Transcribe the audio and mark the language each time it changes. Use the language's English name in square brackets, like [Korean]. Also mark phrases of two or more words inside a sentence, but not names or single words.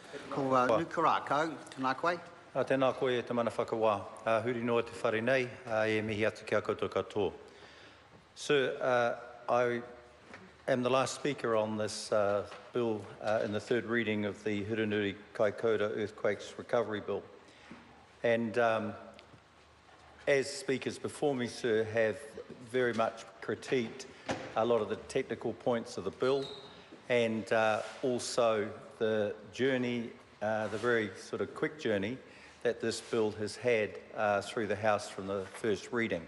[Māori] Ko nuku rākau, tēnā koe. Tēnā koe e te mana whakawā. Hurunui te whare nei, e mihi atu kia koutou katoa. [English] Sir, I am the last speaker on this bill in the third reading of the Hurunui Kaikōura Earthquakes Recovery Bill. And as speakers before me, sir, have very much critiqued a lot of the technical points of the bill and also the journey, the very sort of quick journey that this bill has had through the House from the first reading.